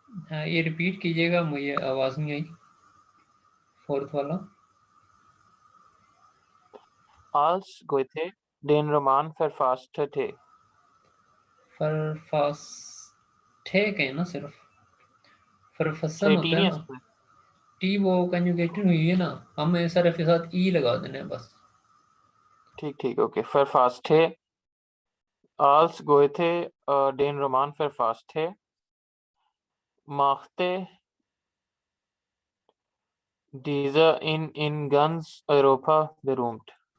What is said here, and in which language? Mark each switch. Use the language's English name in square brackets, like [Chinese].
[Hindi] हाँ ये रिपीट कीजिएगा, मुझे आवाज़ नहीं आई फोर्थ वाला। [German] Als Goethe den Roman verfasste. [Hindi] फरफास्टे के ना सिर्फ, फरफसन होता है तीन ही ना। टी वो कंजुगेटेड हुई है ना, हमें सर के साथ ई लगा देना है बस। ठीक ठीक, okay. [German] verfasste als Goethe den Roman verfasste, machte dieser in ganz Europa berühmt.